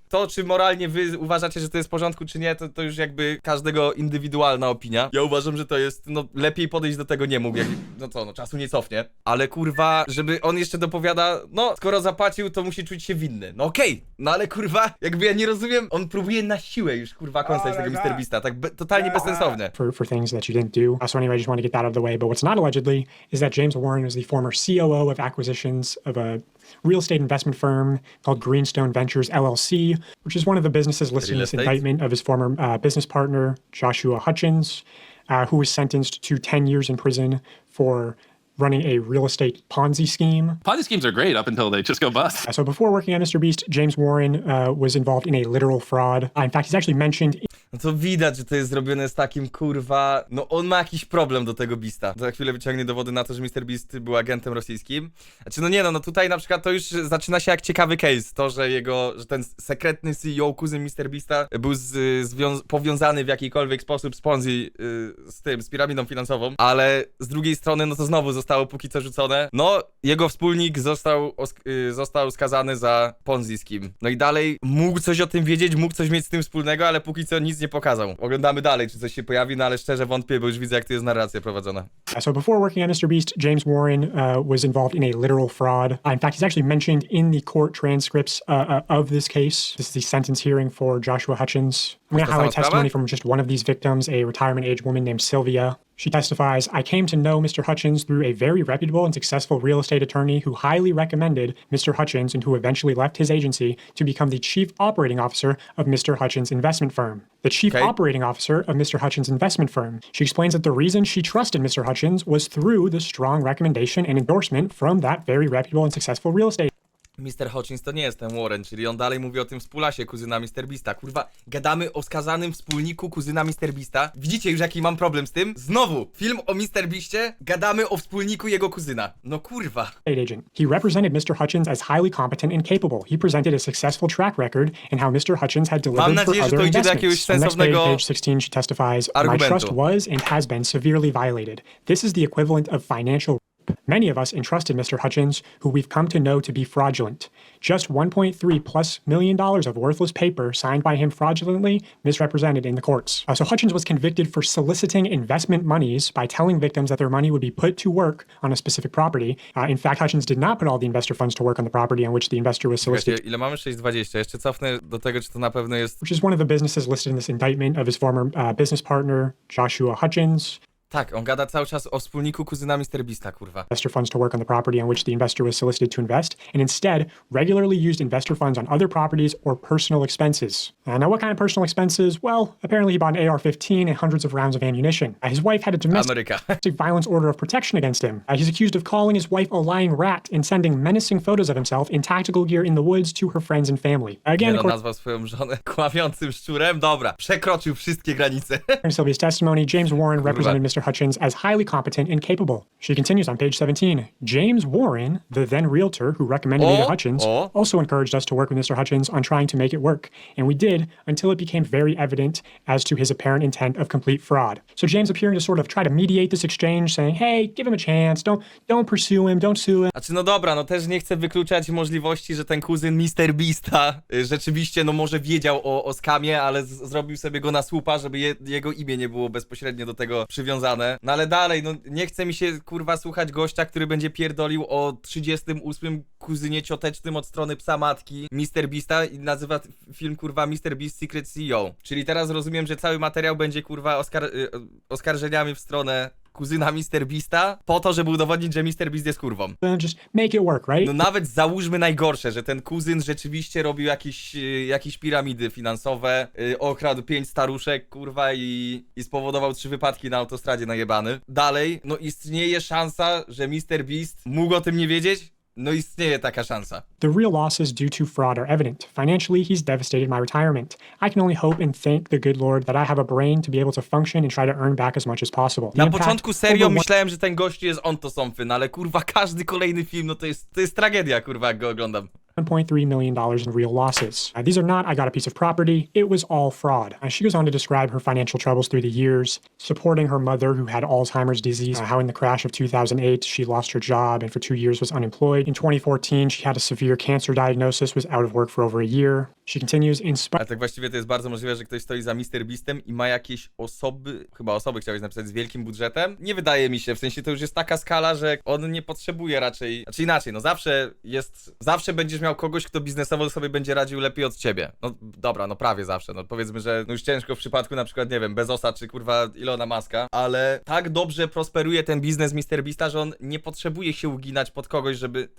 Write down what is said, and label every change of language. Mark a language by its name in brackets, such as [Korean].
[Polish] To, czy moralnie wy uważacie, że to jest w porządku, czy nie, to już jakby każdego indywidualna opinia. Ja uważam, że to jest, no lepiej podejść do tego nie mógł, czasu nie cofnie. Ale kurwa, żeby on jeszcze dopowiada, no skoro zapłacił, to musi czuć się winny. No okej, no ale kurwa, jakby ja nie rozumiem, on próbuje na siłę już kurwa kąsać tego MrBeasta, tak totalnie bezsensownie. [English] For things that you didn't do. So anyway, I just want to get that out of the way. But what's not allegedly is that James Warren was the former COO of acquisitions of a real estate investment firm called Greenstone Ventures LLC, which is one of the businesses listed in this indictment of his former business partner, Joshua Hutchins, who was sentenced to 10 years in prison for running a real estate Ponzi scheme. Ponzi schemes are great up until they just go bust. So before working at MrBeast, James Warren was involved in a literal fraud. In fact, he's actually mentioned... [Polish] No to widać, że to jest zrobione z takim kurwa... No on ma jakiś problem do tego Beasta. Za chwilę wyciągnie dowody na to, że MrBeast był agentem rosyjskim. Znaczy no nie no tutaj na przykład to już zaczyna się jak ciekawy case. To, że że ten sekretny CEO, kuzyn MrBeasta był powiązany w jakikolwiek sposób z Ponzi, z piramidą finansową. Ale z drugiej strony no to znowu zostało póki co rzucone. No jego wspólnik został skazany za Ponzi scheme. No i dalej mógł coś o tym wiedzieć, mógł coś mieć z tym wspólnego, ale póki co nic nie pokazał. Oglądamy dalej, czy coś się pojawi, no ale szczerze wątpię, bo już widzę, jak to jest narracja prowadzona. [English] So before working at MrBeast, James Warren was involved in a literal fraud. In fact, he's actually mentioned in the court transcripts of this case. This is the sentence hearing for Joshua Hutchins. I'm going to highlight testimony from just one of these victims, a retirement-age woman named Sylvia. She testifies, I came to know Mr. Hutchins through a very reputable and successful real estate attorney who highly recommended Mr. Hutchins and who eventually left his agency to become the chief operating officer of Mr. Hutchins' investment firm. The chief operating officer of Mr. Hutchins' investment firm. She explains that the reason she trusted Mr. Hutchins was through the strong recommendation and endorsement from that very reputable and successful real estate. Mr. [Polish] Hutchins to nie jest ten Warren, czyli on dalej mówi o tym współasie kuzyna MrBeasta. Kurwa, gadamy o skazanym wspólniku kuzyna MrBeasta. Widzicie już jaki mam problem z tym? Znowu, film o MrBeastie, gadamy o wspólniku jego kuzyna. No kurwa. [English] Agent. He represented Mr. Hutchins as highly competent and capable. He presented a successful track record in how Mr. Hutchins had delivered for other investments. On the next page 16, she testifies, my trust was and has been severely violated. This is the equivalent of financial. Many of us entrusted Mr. Hutchins, who we've come to know to be fraudulent. Just $1.3+ million of worthless paper signed by him fraudulently misrepresented in the courts. So Hutchins was convicted for soliciting investment monies by telling victims that their money would be put to work on a specific property. In fact, Hutchins did not put all the investor funds to work on the property on which the investor was solicited. [Polish] Ile mamy? 6:20. Jeszcze cofnę do tego, czy to na pewno jest... [English] Which is one of the businesses listed in this indictment of his former business partner, Joshua Hutchins. [Polish] Tak, on gada cały czas o wspólniku kuzyna MrBeasta, kurwa. [English] investor funds to work on the property on which the investor was solicited to invest, and instead regularly used investor funds on other properties or personal expenses. Now, what kind of personal expenses? Well, apparently he bought an AR-15 and hundreds of rounds of ammunition. His wife had a domestic [Polish] Ameryka. [English] violence order of protection against him. He's accused of calling his wife a lying rat and sending menacing photos of himself in tactical gear in the woods to her friends and family. [Polish] Nie [English] Again, [Polish] no, [English] according [Polish] nazwał swoją żonę kłamiącym szczurem. Dobra, przekroczył wszystkie granice. [English] to Sylvia's testimony, James Warren represented Mr. Hutchins as highly competent and capable. She continues on page 17. James Warren, the then realtor who recommended me to Hutchins, also encouraged us to work with Mr. Hutchins on trying to make it work. And we did until it became very evident as to his apparent intent of complete fraud. So James appearing to sort of try to mediate this exchange, saying, hey, give him a chance, don't pursue him, don't sue him. [Polish] Znaczy, no dobra, no też nie chcę wykluczać możliwości, że ten kuzyn MrBeasta rzeczywiście, no może wiedział o skamie, ale zrobił sobie go na słupa, żeby jego imię nie było bezpośrednio do tego przywiązane. No ale dalej, no nie chce mi się, kurwa, słuchać gościa, który będzie pierdolił o 38 kuzynie ciotecznym od strony psa matki MrBeasta i nazywa film, kurwa, [English] MrBeast Secret CEO. [Polish] Czyli teraz rozumiem, że cały materiał będzie, kurwa, oskarżeniami w stronę kuzyna MrBeasta po to, żeby udowodnić, że MrBeast jest kurwą. [English] Just make it work, right? [Polish] No nawet załóżmy najgorsze, że ten kuzyn rzeczywiście robił jakieś piramidy finansowe, okradł 5 staruszek, kurwa, i spowodował 3 wypadki na autostradzie najebany. Dalej, no istnieje szansa, że MrBeast mógł o tym nie wiedzieć? No istnieje taka szansa. [English] The real losses due to fraud are evident. Financially, he's devastated my retirement. I can only hope and thank the good Lord that I have a brain to be able to function and try to earn back as much as possible. [Polish] Na początku serio myślałem, że ten gościu jest [English] on to something, [Polish] ale kurwa każdy kolejny film, no to jest tragedia, kurwa, jak go oglądam. [English] $1.3 million in real losses. These are not, I got a piece of property, it was all fraud. She goes on to describe her financial troubles through the years, supporting her mother who had Alzheimer's disease, how in the crash of 2008 she lost her job and for 2 years was unemployed. In 2014 she had a severe cancer diagnosis, was out of work for over a year. She continues in [Polish] Ale tak właściwie to jest bardzo możliwe, że ktoś stoi za MrBeastem i ma jakieś osoby chciałeś napisać z wielkim budżetem. Nie wydaje mi się, w sensie to już jest taka skala, że on nie potrzebuje raczej, znaczy inaczej, no zawsze będziesz miał kogoś, kto biznesowo sobie będzie radził lepiej od ciebie. No dobra, no prawie zawsze, no powiedzmy, że no już ciężko w przypadku na przykład, nie wiem, Bezosa czy kurwa Ilona Muska, ale tak dobrze prosperuje ten biznes MrBeasta, że on nie potrzebuje się uginać pod kogoś, żeby...